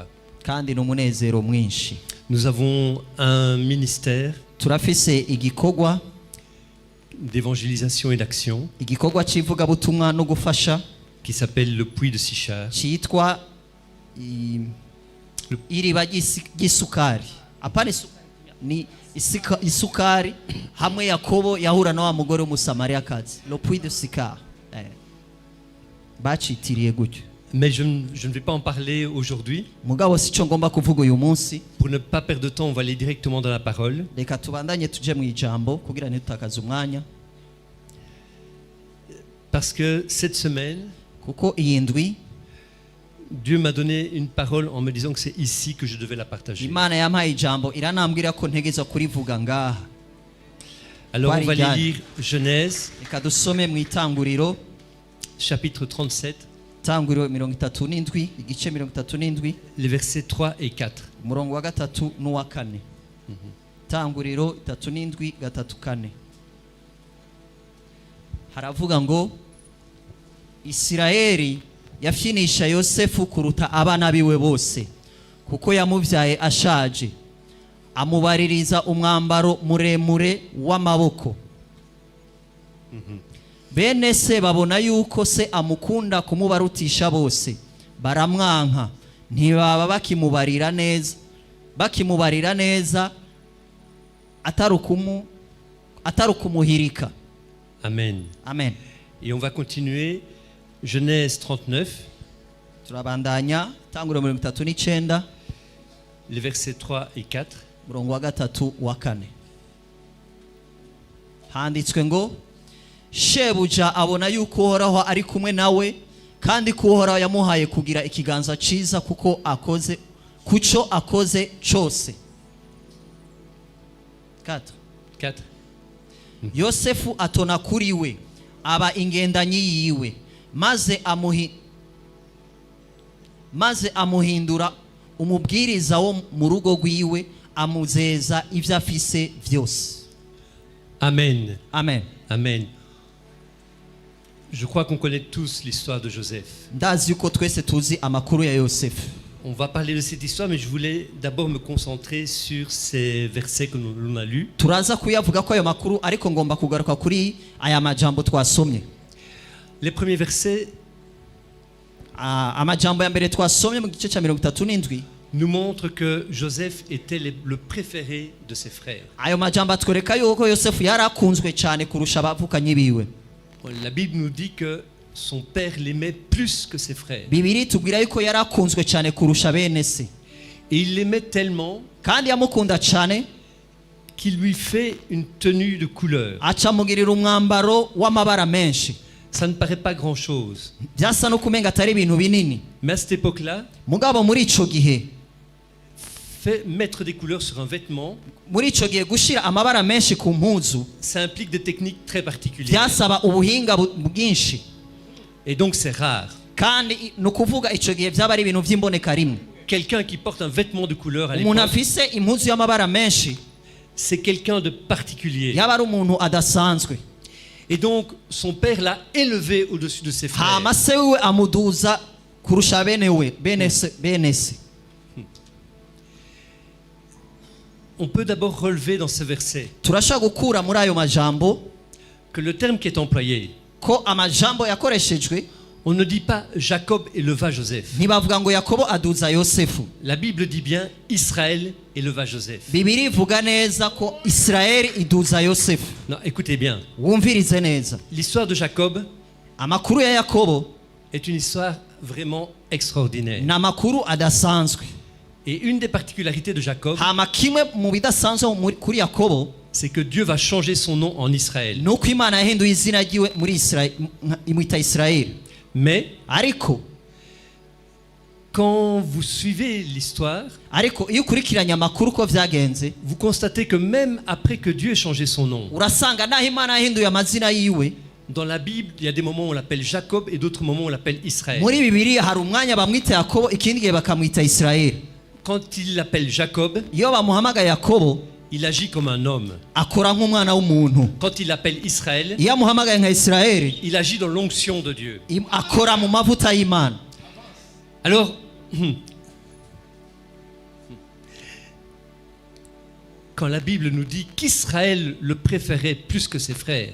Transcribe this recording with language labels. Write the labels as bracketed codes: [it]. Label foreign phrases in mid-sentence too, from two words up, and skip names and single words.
[rn] Kandi n'umunezero mwinshi. [fr] Nous avons un ministère [rn] Turafise igikorwa [fr] d'évangélisation et d'action [rn] c'ivugabutumwa no gufasha [fr] qui s'appelle le Puits de Sichar. [rn] citwa iriba ry'isukari. Apana ni isukari hamwe Yakobo yahura na wa mugore w'umusamariyakazi. Le Puits de Sichar. Bacitiriye gutyo. [fr] Mais je ne vais pas en parler aujourd'hui. [rn] Mugabo sico ngomba kuvuga uyu munsi. [fr] Pour ne pas perdre de temps, on va aller directement dans la parole. [rn] Reka tubandanye tuje mu ijambo kugira ntitutakaze umwanya. [fr] Parce que cette semaine, [rn] Kuko iyi ndwi [fr] Dieu m'a donné une parole en me disant que c'est ici que je devais la partager. [rn] Imana yampaye ijambo iranambwira ko ntegeza kurivuga ngaha. [fr] Alors on va Parijane. lire Genèse, [rn] Reka dusome mu itanguriro, [fr] chapitre 37, [rn] itanguriro 37, igice 37, [fr] les versets 3 et 4. [rn] umurongo wa gatatu n'uwa kane. Itanguriro 37, gatatu kane. Haravuga ngo Isirayeli yafyinisha Yosefu kuruta abana biwe bose, kuko yamuvyaye ashaje, amubaririza umwambaro muremure w'amaboko. Bene se babona yuko se amukunda kumubarutisha bose, baramwanka, ntibaba bakimubarira neza atarukumuhirika. Amen. Amen. [fr] Et on va continuer. Genèse 39, [rn] Turabandanya tanguriro 39, [fr] les versets 3 et 4. [rn] murongo wa gatatu wa kane. Handitswe ngo shebuja abona yuko Uhoraho ari kumwe nawe, kandi ko Uhoraho yamuhaye kugira ikiganza ciza kuko akoze cyose. 4. Yosefu atona kuri we, aba ingendanyi yiwe, maze amuhindura umubwiriza wo mu rugo rwiwe, amuzeza ivyo afise vyose. Amen. Amen. Amen. [fr] Je crois qu'on connaît tous l'histoire de Joseph. [rn] Ndazi yuko twese tuzi amakuru ya Yosefu. [fr] On va parler de cette histoire, mais je voulais d'abord me concentrer sur ces versets que l'on a lus. [rn] turaza kuyavuga ko ayo makuru ariko ngomba kugaruka kuri aya majambo twasomye. [fr] Les premiers versets [rn] Amajambo ya mbere twasomye mu gice cya 37 [fr] nous montrent que Joseph était le préféré de ses frères. [rn] ayo majambo atwereka yuko Yosefu yari akunzwe cyane kurusha abavukanye biwe. [fr] La Bible nous dit que son père l'aimait plus que ses frères. [rn] Bibiri tubwira yuko yari akunzwe cyane kurusha bene se, [fr] Et il l'aimait tellement [rn] kandi yamukunda cyane [fr] qu'il lui fait une tenue de couleur. [rn] acamugirira umwambaro w'amabara menshi. [fr] Ça ne paraît pas grand-chose. [rn] Byasa no kumenga atari ibintu binini, [fr] Mais à cette époque-là, [rn] mugabo muri ico gihe [fr] mettre des couleurs sur un vêtement, [rn] muri ico gihe gushira amabara menshi ku mpuzu [fr] ça implique des techniques très particulières. [rn] byasaba ubuhinga bwinshi, [fr] Et donc c'est rare. [rn] kandi ni ukuvuga ico gihe byaba ari ibintu by'imboneka rimwe. [fr] Quelqu'un qui porte un vêtement de couleur à [rn] Umuntu [fr] l'époque, [rn] afise impuzu y'amabara menshi [fr] c'est quelqu'un de particulier. [rn] yaba ari umuntu adasanzwe. [fr] Et donc son père l'a élevé au-dessus de ses frères. [rn] hama se wiwe amuduza kurusha bene se. [fr] On peut d'abord relever dans ce verset [rn] Turashaka gukura muri ayo majambo [fr] que le terme qui est employé, [rn] ko amajambo yakoreshejwe [fr] on ne dit pas Jacob éleva Joseph. [rn] ntibavuga ngo Yakobo aduza Yosefu. [fr] La Bible dit bien Israël éleva Joseph. [rn] Bibiri ivuga neza ko Israeli iduza Yosefu. [fr] Non, écoutez bien. [rn] Wumvirize neza, [fr] L'histoire de Jacob [rn] amakuru ya Yakobo [fr] est une histoire vraiment extraordinaire. [rn] ni amakuru adasanzwe. [fr] Et une des particularités de Jacob, [rn] Hama kimwe mu bidasanzwe kuri Yakobo [fr] c'est que Dieu va changer son nom en Israël. [rn] ni uko Imana yahinduye izina ryiwe muri Israeli, imwita Israeli. [fr] Mais [rn] Ariko [fr] quand vous suivez l'histoire, [rn] iyo ukurikiranye amakuru ko vyagenze, [fr] vous constatez que même après que Dieu ait changé son nom, [rn] urasanga naho Imana yahinduye amazina yiwe, [fr] dans la Bible, il y a des moments où on l'appelle Jacob et d'autres moments où on l'appelle Israël. [rn] muri Bibiliya hari umwanya bamwita Yakobo, ikindi gihe bakamwita Israeli. [fr] Quand il l'appelle Jacob, [rn] Iyo bamuhamagaye Yakobo [fr] il agit comme un homme. [rn] akora nk'umwana w'umuntu. [fr] Quand il l'appelle Israël, [rn] Iyo amuhamagaye nka Israeli [fr] il agit dans l'onction de Dieu. [rn] akora mu mavuta y'Imana. [fr] Alors, quand la Bible nous dit qu'Israël le préférait plus que ses frères,